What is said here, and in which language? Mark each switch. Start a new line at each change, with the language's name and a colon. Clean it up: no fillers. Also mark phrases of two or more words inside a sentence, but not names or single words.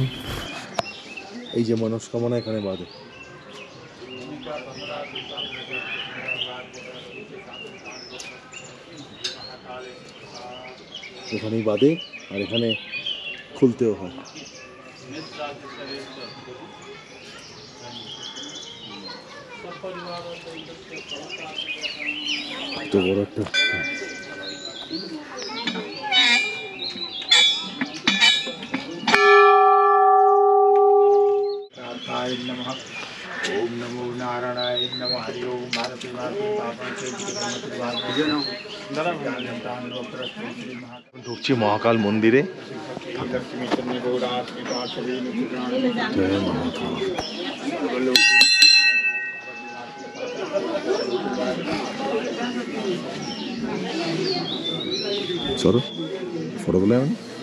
Bangla: এই যে মনস্কামনা এখানে বাঁধে। এখানেই বাঁধে, আর এখানে খুলতেও হয়। তো বড় একটা
Sanskrit: ओम नमो नारायणाय नमः। हरि ओम। भारती
Bangla: ঢুকছি মহাকাল মন্দিরে। চলো ফটো বলে আমি